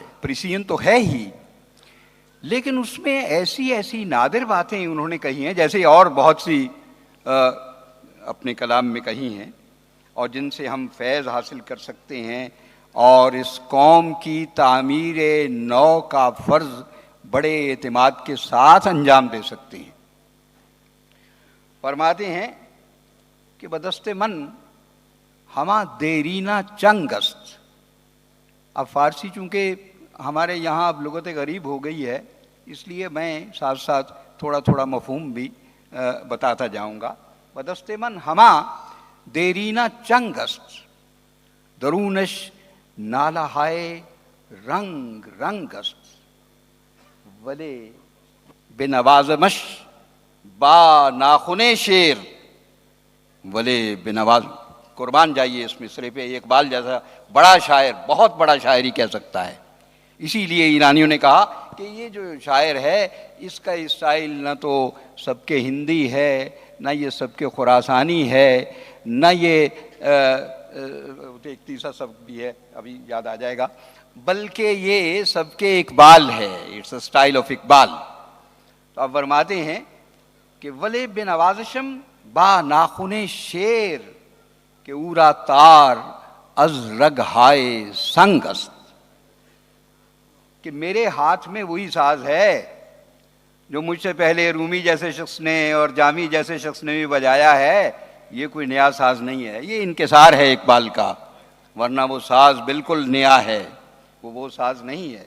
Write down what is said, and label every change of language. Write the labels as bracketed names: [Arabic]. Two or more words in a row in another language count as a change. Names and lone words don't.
[Urdu] پریسین تو ہے ہی، لیکن اس میں ایسی نادر باتیں انہوں نے کہی ہیں، جیسے اور بہت سی اپنے کلام میں کہی ہیں، اور جن سے ہم فیض حاصل کر سکتے ہیں اور اس قوم کی تعمیر نو کا فرض بڑے اعتماد کے ساتھ انجام دے سکتے ہیں. فرماتے ہیں کہ [Persian] بدست من ہما دیرینہ چنگ است. [Urdu] اب فارسی چونکہ ہمارے یہاں اب لغت غریب ہو گئی ہے، اس لیے میں ساتھ ساتھ تھوڑا مفہوم بھی بتاتا جاؤں گا. [Persian] بدست من ہما دیرینہ چنگ است، درونش نالہ ہائے رنگ است، ولے بنوازمش با ناخن شیر، ولے بنواز. [Urdu] قربان جائیے اس مصرے پہ. اقبال جیسا بڑا شاعر بہت بڑا شاعر ہی کہہ سکتا ہے. اسی لیے ایرانیوں نے کہا کہ یہ جو شاعر ہے اس کا اسٹائل نہ تو سب کے ہندی ہے، نہ یہ سب کے خراسانی ہے، نہ یہ ایک تیسرا سبق بھی ہے ابھی یاد آ جائے گا، بلکہ یہ سب کے اقبال ہے. [English] It's a style of Iqbal. [Urdu] تو اب فرماتے ہیں کہ [Persian] ولے بنوازشم با ناخن شیر، کہ اورا تار از رگ ہائے سنگ است. [Urdu] کہ میرے ہاتھ میں وہی ساز ہے جو مجھ سے پہلے رومی جیسے شخص نے اور جامی جیسے شخص نے بھی بجایا ہے. یہ کوئی نیا ساز نہیں ہے، یہ انکسار ہے اقبال کا، ورنہ وہ ساز بالکل نیا ہے، وہ ساز نہیں ہے.